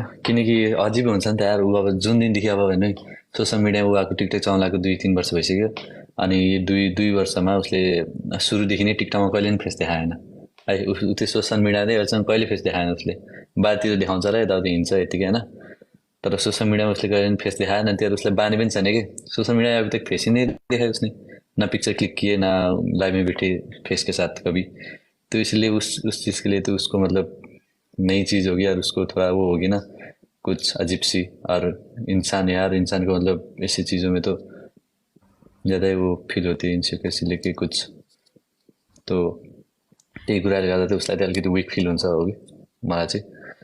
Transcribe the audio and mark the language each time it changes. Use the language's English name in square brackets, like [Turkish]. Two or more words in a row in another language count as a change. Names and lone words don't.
[Nepali] किनकि अझै हुन्छ नि त यार, ऊ अब जुन दिनदेखि अब होइन [English] social mediaमा [Nepali] ऊ आएको टिकटक चलाएको 2-3 वर्ष भइसक्यो. अनि दुई वर्षमा उसले सुरुदेखि नै टिकटकमा कहिले पनि फेस देखाएन है. त्यो [English] social mediaले [Nepali] अहिलेसम्म कहिले फेस देखाएन. उसले बाहिरतिर देखाउँछ र यताउति हिँड्छ यतिकै होइन. तर [English] social mediaमा [Nepali] उसले कहिले पनि फेस देखाएन. त्यहाँ उसलाई बानी पनि छैन कि [English] social media [Hindi] अभी तक फेस ही नहीं देखा उसने, ना पिक्चर क्लिक किए ना लाइव में बैठे फेस के साथ कभी. तो इसलिए उस चीज़ के लिए तो उसको मतलब नई चीज़ होगी और उसको थोड़ा वो होगी ना कुछ अजीब सी. और इंसान को मतलब ऐसी चीज़ों में तो ज़्यादा वो फील होती है इनसिक्योरिटी लेके कुछ. [Nepali] तो त्यही कुराले गर्दा चाहिँ उसलाई त अलिकति [English] weak feel [Nepali] हुन्छ होगी मलाई चाहिँ.